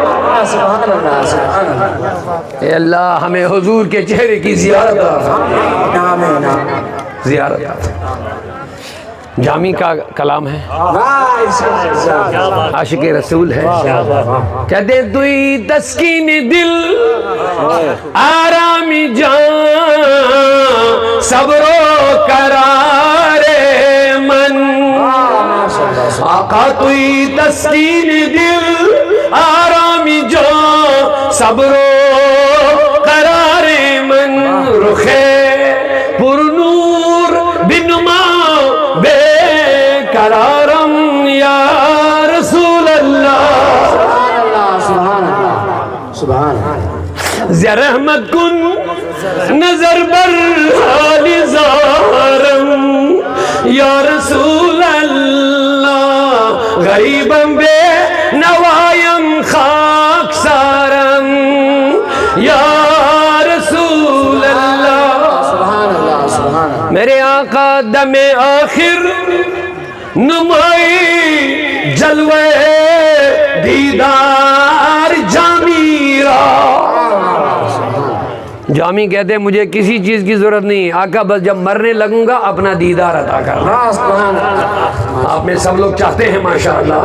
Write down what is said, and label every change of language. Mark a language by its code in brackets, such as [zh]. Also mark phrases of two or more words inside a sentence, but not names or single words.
[ar] سبحان اللہ سبحان اللہ، [ur] اے اللہ ہمیں حضور کے چہرے کی زیارت آمین، زیارت۔ جامی کا کلام ہے، عاشق رسول ہے، کہتے [fa] توئی تسکین دل آرامی جان صبر و قرار من، آقا توئی تسکین دل آرامی جان صبر و قرار من، رخے پر نور بنما بے قرارم [ar] یا رسول اللہ، سبحان اللہ سبحان اللہ، [fa] زیا رحمت کن نظر بر حال زارم [ar] یا رسول اللہ، [fa] غریبم بے نوایم خاک سارم [ar] یا رسول اللہ۔ سبحان اللہ سبحان اللہ، [ur] میرے آقا [fa] دم آخر نمائی جلوه دیدار جامی را. [ur] جامی کہتے ہیں مجھے کسی چیز کی ضرورت نہیں آقا، بس جب مرنے لگوں گا اپنا دیدار عطا کرنا. آپ میں سب لوگ چاہتے ہیں माशाअल्लाह।